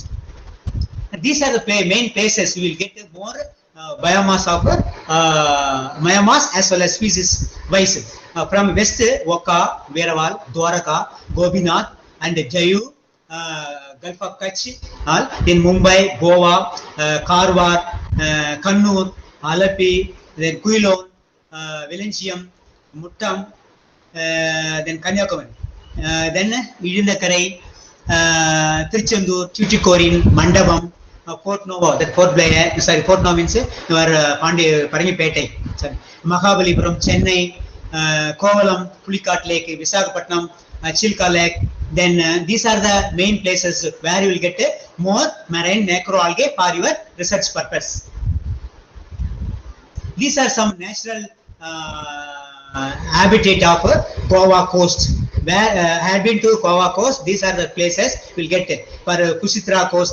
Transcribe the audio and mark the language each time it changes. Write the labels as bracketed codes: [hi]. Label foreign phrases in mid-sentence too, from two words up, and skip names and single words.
[en] These are the main places you will get more biomass of biomass as well as species wise. From west, Oka, Veraval, Dwaraka, Gobinath and Jayu, Gulf of Kutch, in Mumbai, Goa, Karwar, Kannur, Alapi, then Quilon, Valencium, Muttam, then Kanyakumari, then Idinakarai, Trichandur, Tuticorin, Mandapam, Port Nova, that Port Blair, sorry, Port Nova means your Paramipete, Mahabalipuram, Chennai, Kovalam, Pulikat Lake, Visakhapatnam, Chilka Lake. Then these are the main places where you will get more marine macroalgae for your research purpose. These are some natural habitat of Goa coast. Where had been to Goa coast, these are the places you will get for Kusitra coast.